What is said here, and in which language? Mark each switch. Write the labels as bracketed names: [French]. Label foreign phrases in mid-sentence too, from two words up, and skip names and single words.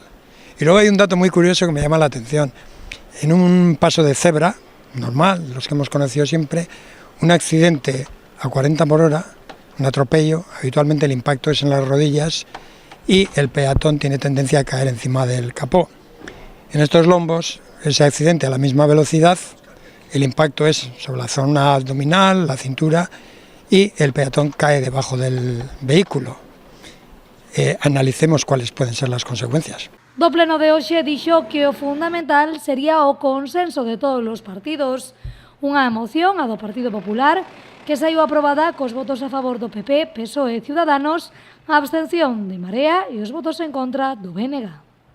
[Spanish] Y luego hay un dato muy curioso que me llama la atención. En un paso de cebra, normal, los que hemos conocido siempre, un accidente a 40 por hora, un atropello, habitualmente el impacto es en las rodillas y el peatón tiene tendencia a caer encima del capó. En estos lombos, ese accidente a la misma velocidad, el impacto es sobre la zona abdominal, la cintura, y el peatón cae debajo del vehículo. Analicemos cuáles pueden ser las consecuencias. [Galician] Do pleno de hoxe dixo que o fundamental sería o consenso de todos os partidos. Unha moción, a do Partido Popular, que saiu aprobada cos votos a favor do PP, PSOE e Ciudadanos, a abstención de Marea e os votos en contra do BNG.